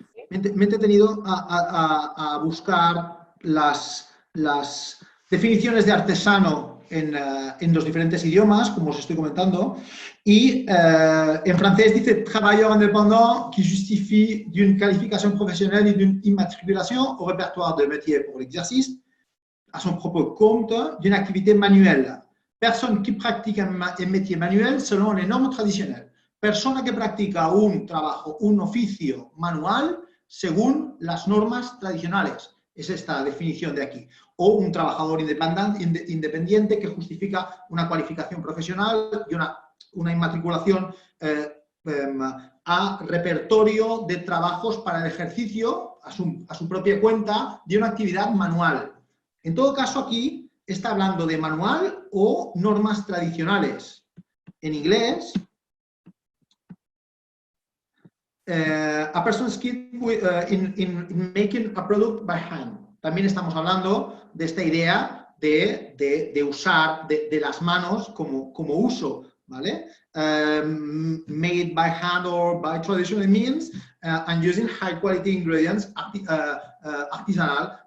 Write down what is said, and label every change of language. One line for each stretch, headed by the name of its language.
Spanish: Me he entretenido a buscar las definiciones de artesano en los diferentes idiomas, como os estoy comentando, y en francés dice
French: travailleur indépendant qui justifie d'une qualification professionnelle et d'une immatriculation au répertoire de métier pour l'exercice à son propre compte d'une activité manuelle. Personne qui pratique un métier manuel selon les normes traditionnelles.
Spanish: Persona que practica un trabajo, un oficio manual según las normas tradicionales. Es esta definición de aquí. O un trabajador independiente que justifica una cualificación profesional y una inmatriculación a repertorio de trabajos para el ejercicio, a su propia cuenta, de una actividad manual. En todo caso, aquí está hablando de manual o normas tradicionales. En inglés,
English: a person skilled in making a product by hand.
Spanish: También estamos hablando de esta idea de usar de las manos como uso, ¿vale?
English: Made by hand or by traditional means and using high quality ingredients artisanal.